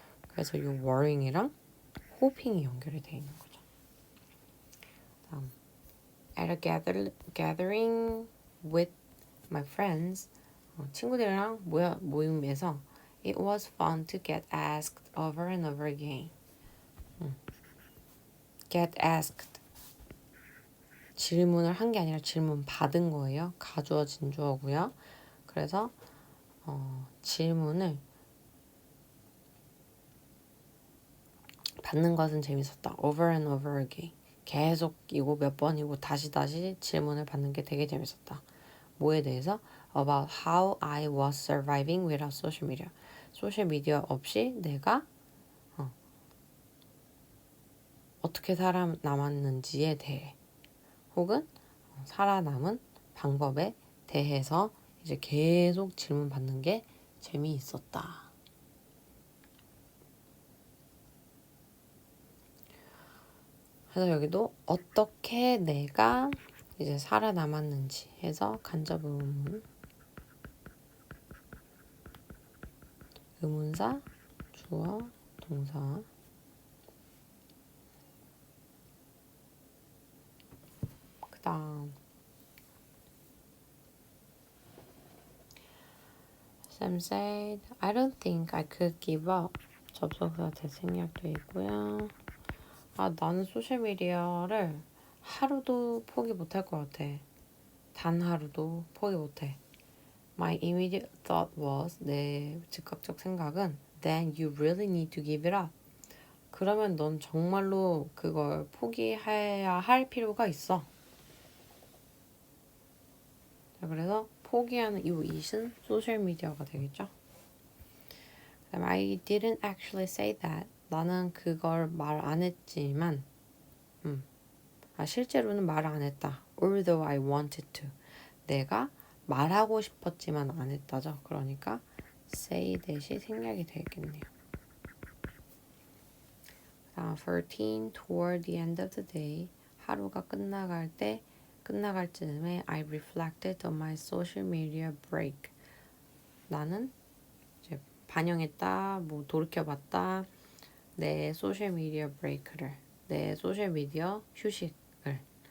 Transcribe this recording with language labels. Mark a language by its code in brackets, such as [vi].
[ko] 그래서 이 worrying이랑 hoping이 연결이 돼 있는 거죠. [en] 다음 at a gathering with my friends [ko] 친구들이랑 모임에서 [en] it was fun to get asked over and over again. get asked [ko] 질문을 한 게 아니라 질문 받은 거예요. 가주어 진주어고요. 그래서 질문을 받는 것은 재밌었다. [en] over and over again. [ko] 계속이고 몇 번이고 다시 질문을 받는 게 되게 재밌었다. 뭐에 대해서? [en] About how I was surviving without social media. [ko] 소셜 미디어 없이 내가 어떻게 살아남았는지에 대해 혹은 살아남은 방법에 대해서 이제 계속 질문 받는 게 재미있었다. 그래서 여기도 어떻게 내가 이제 살아남았는지 해서 간접 의문, 의문사, 주어, 동사. 그다음 [en] Sam said, I don't think I could give up. [ko] 접속사 대생략도 있고요. 나는 소셜미디어를 하루도 포기 못할 것 같아. 단 하루도 포기 못해. [en] My immediate thought was, [ko] 내 즉각적 생각은 [en] then you really need to give it up. [ko] 그러면 넌 정말로 그걸 포기해야 할 필요가 있어. 자, 그래서 포기하는 이 it은 소셜미디어가 되겠죠. [en] 그다음 I didn't actually say that. [ko] 나는 그걸 말 안 했지만 실제로는 말 안 했다. [en] Although I wanted to. [ko] 내가 말하고 싶었지만 안 했다죠. 그러니까 say 대시 생략이 되겠네요. 다음 13. [en] Toward the end of the day. [ko] 하루가 끝나갈 즈음에 [en] I reflected on my social media break. [ko] 나는 이제 반영했다, 돌이켜봤다. 내 소셜 미디어 브레이크를, 내 소셜 미디어 휴식을.